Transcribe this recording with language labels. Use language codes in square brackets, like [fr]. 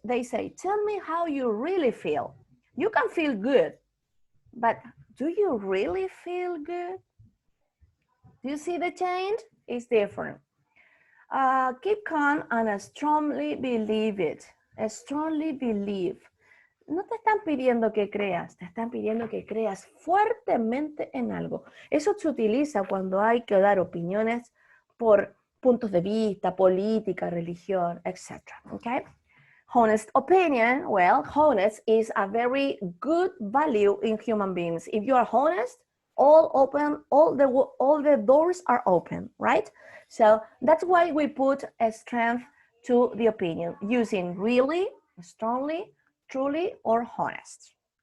[en] They say, tell me how you really feel. You can feel good, but do you really feel good? Do you see the change? It's different. Keep calm and strongly believe it. Strongly believe. [es] No te están pidiendo que creas, te están pidiendo que creas fuertemente en algo. Eso se utiliza cuando hay que dar opiniones por puntos de vista, política, religión, etc. [en] Okay? Honest opinion, well, honest is a very good value in human beings. If you are honest, all the doors are open, right? So that's why we put a strength to the opinion using really, strongly, truly, or honest.